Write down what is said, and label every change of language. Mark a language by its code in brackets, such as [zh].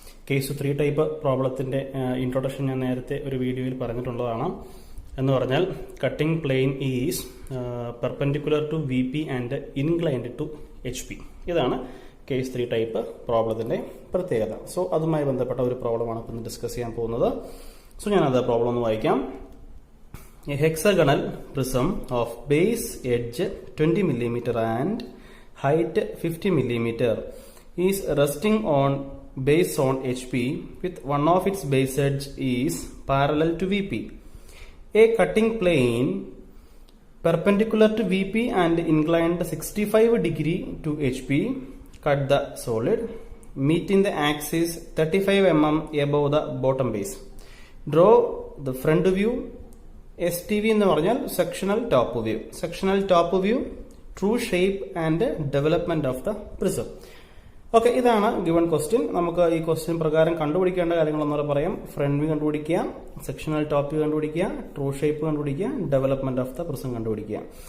[ml] Case 3 type പ്രോബ്ലത്തിന്റെ introduction ഞാൻ നേരത്തെ ഒരു വീഡിയോയിൽ പറഞ്ഞിട്ടുള്ളതാണ്. എന്ന് പറഞ്ഞാൽ [en] Cutting plane is perpendicular to V P and inclined to H P. [ml] ഇതാണ് കേസ് 3 ടൈപ്പ് പ്രോബ്ലത്തിന്റെ പ്രത്യേകത. സോ അതുമായി ബന്ധപ്പെട്ട ഒരു പ്രോബ്ലമാണ് ഇന്ന് ഡിസ്കസ് ചെയ്യാൻ പോകുന്നത്. സോ ഞാനത് പ്രോബ്ലം ഒന്ന് വായിക്കാം. [en] A hexagonal prism of base edge 20 mm and height 50 mm is resting on base on HP with one of its base edge is parallel to VP. A cutting plane perpendicular to VP and inclined 65 degree to HP cut the solid meeting the axis 35 mm above the bottom base. Draw the front view. STV [ml] എന്ന് പറഞ്ഞാൽ [en] Sectional top view. Sectional top view, true shape and development of the prism. [ml] Okay, ഇതാണ് given question. നമുക്ക് ഈ question പ്രകാരം കണ്ടുപിടിക്കേണ്ട കാര്യങ്ങളൊന്നും പറയാം. Front view കണ്ടുപിടിക്കുക, sectional top view കണ്ടുപിടിക്കുക, ട്രൂ ഷേപ്പ് കണ്ടുപിടിക്കുക, ഡെവലപ്മെന്റ് ഓഫ് ദ പ്രിസം കണ്ടുപിടിക്കുക.